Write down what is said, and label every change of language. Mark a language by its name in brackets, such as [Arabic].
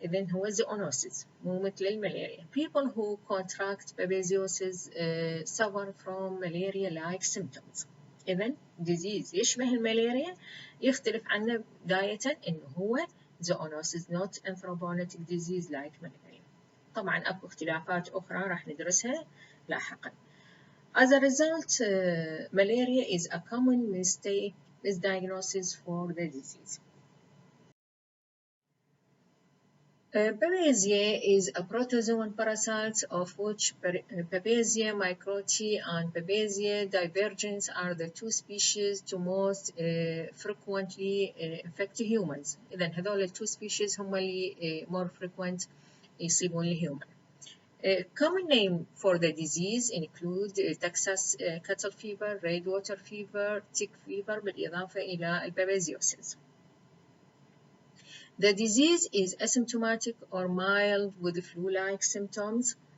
[Arabic] إذن هو zoonosis مو مثل الملاريا. [English] People who contract babesiosis suffer from malaria-like symptoms. [Arabic] إذن disease يشبه الملاريا يختلف عنه بداية إنه هو zoonosis [English] not anthropogenic disease like malaria. [Arabic] طبعا أكو اختلافات أخرى راح ندرسها لاحقا. [English] As a result, malaria is a common misdiagnosis for the disease. Babesia is a protozoan parasite of which Babesia microti and Babesia divergens are the two species to most frequently infect humans. [Arabic] إذن هذول التو species هم اللي [English] more frequent [Arabic] يصيبون الهيومن. [English] Common name for the disease include Texas cattle fever, red water fever, tick fever [Arabic] بالإضافة إلى البابيزيوسيس. [English] The disease is asymptomatic or mild with flu-like symptoms.